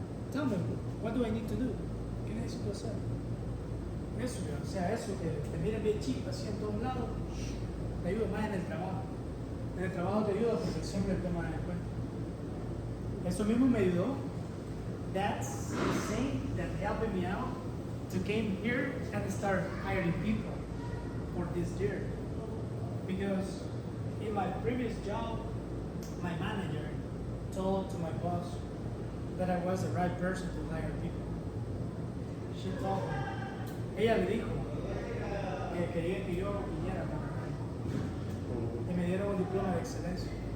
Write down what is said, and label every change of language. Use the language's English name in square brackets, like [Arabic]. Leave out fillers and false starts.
[English] Tell me, what do I need to do? [Spanish] ¿Qué necesito hacer? Eso, o sea, eso que te miren bien chico, así en todos lados, te ayuda más en el trabajo. En el trabajo te ayuda porque siempre te toman en cuenta. Eso mismo me ayudó. [English] That's the thing that helped me out to came here and start hiring people for this year. Because in my previous job, my manager told to my boss that I was the right person to hire people. She told me. [Spanish] Ella le dijo que quería que yo viniera y me dieron un diploma de excelencia.